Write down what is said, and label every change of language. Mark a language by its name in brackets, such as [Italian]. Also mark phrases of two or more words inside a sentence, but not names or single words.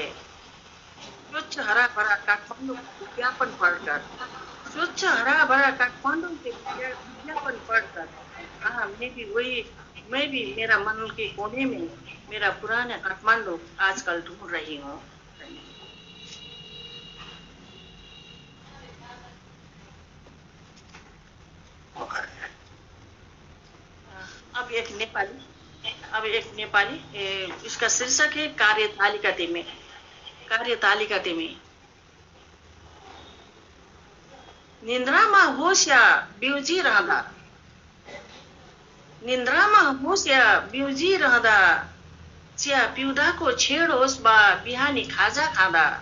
[Hindi] स्वच्छ हरा भरा काठमांडू के विज्ञापन पढ़कर हाँ, मैं भी मेरा मन के कोने में मेरा पुराना काठमांडू आजकल ढूंढ रही हूँ। अब एक नेपाली इसका शीर्षक है कार्यतालिका तिमी। [Nepali] निन्द्रामा होस् या बिउजी रहँदा, चिया पिउँदाको छेड होस् बा बिहानी खाजा खाँदा।